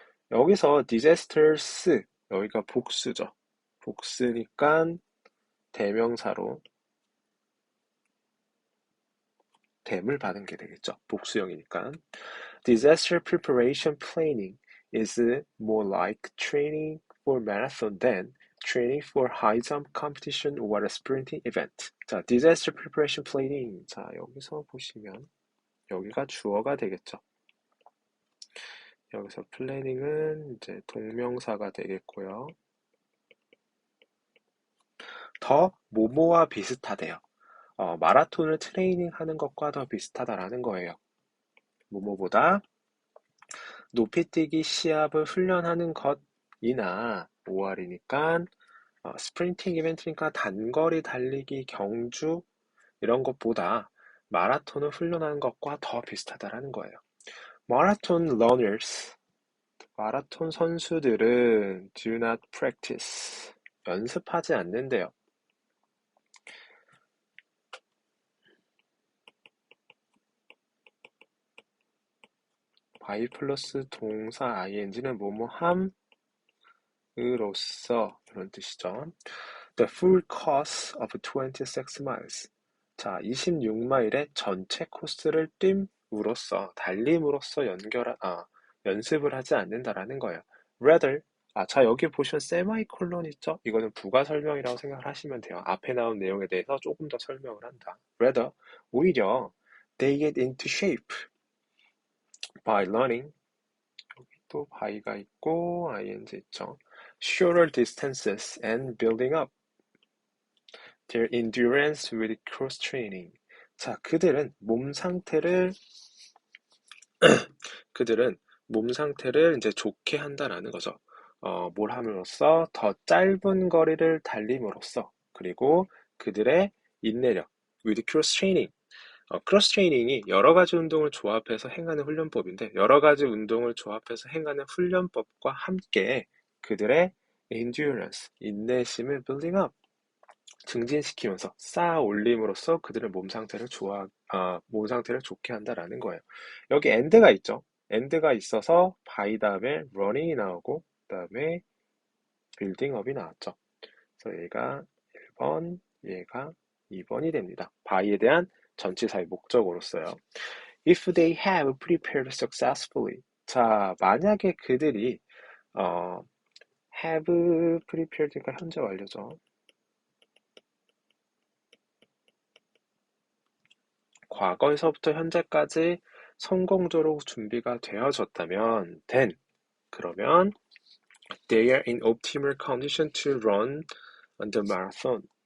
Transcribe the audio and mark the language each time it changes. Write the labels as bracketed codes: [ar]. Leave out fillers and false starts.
[ko] 여기서 disasters, 여기가 복수죠. 복수니까 대명사로 댐을 받은 게 되겠죠. 복수형이니까. [en] Disaster preparation planning is more like training for marathon than training for high jump competition or a sprinting event. [ko] 자, [en] disaster preparation planning. [ko] 자, 여기서 보시면 여기가 주어가 되겠죠. 여기서 planning은 이제 동명사가 되겠고요. 더 뭐뭐와 비슷하대요. 마라톤을 트레이닝 하는 것과 더 비슷하다라는 거예요. 뭐뭐보다 높이뛰기 시합을 훈련하는 것이나 5R이니까 스프린팅 이벤트니까 단거리 달리기 경주 이런 것보다 마라톤을 훈련하는 것과 더 비슷하다라는 거예요. 마라톤 runners, 마라톤 선수들은 [en] do not practice, [ko] 연습하지 않는데요. by 플러스 동사 ing는 뭐뭐함으로써 이런 뜻이죠. [en] The full course of 26 miles. [ko] 자, 26마일의 전체 코스를 달림으로써 연습을 하지 않는다라는 거예요. [en] Rather, [ko] 자, 여기 보시면 세마이콜론 있죠? 이거는 부가 설명이라고 생각을 하시면 돼요. 앞에 나온 내용에 대해서 조금 더 설명을 한다. [en] Rather, [ko] 오히려 [en] they get into shape by learning [ko] 또 by가 있고 ing 있죠. [en] Shorter distances and building up their endurance with cross training. [ko] 자, 그들은 몸 상태를 이제 좋게 한다라는 거죠. 뭘 함으로써 더 짧은 거리를 달림으로써 그리고 그들의 인내력, [en] with cross training. [ko] 크로스 트레이닝이 여러 가지 운동을 조합해서 행하는 훈련법인데 여러 가지 운동을 조합해서 행하는 훈련법과 함께 그들의 endurance, 인내심을 building up, 증진시키면서 쌓아 올림으로써 그들의 몸 상태를 좋게 한다라는 거예요. 여기 end가 있죠. end가 있어서 by 다음에 running이 나오고 그다음에 building up이 나왔죠. 그래서 얘가 1번, 얘가 2번이 됩니다. by에 대한 전치사의 목적으로 써요. [en] If they have prepared successfully. [ko] 자, 만약에 그들이 have prepared가 현재 완료죠. 과거에서부터 현재까지 성공적으로 준비가 되어졌다면 [en] then [ko] 그러면 [en] they are in optimal condition to run the marathon.